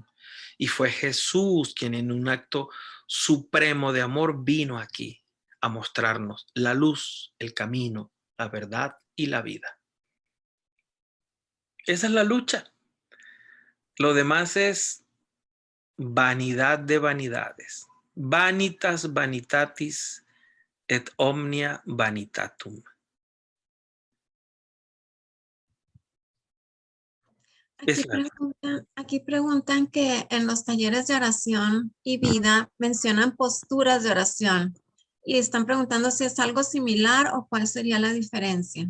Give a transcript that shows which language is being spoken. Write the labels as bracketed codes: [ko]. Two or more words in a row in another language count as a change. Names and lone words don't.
[es] Y fue Jesús quien en un acto supremo de amor vino aquí a mostrarnos la luz, el camino, la verdad y la vida. Esa es la lucha. Lo demás es vanidad de vanidades. [la] Vanitas vanitatis et omnia vanitatum. [es] Aquí Es la aquí preguntan que en los talleres de oración y vida mencionan posturas de oración y están preguntando si es algo similar o cuál sería la diferencia.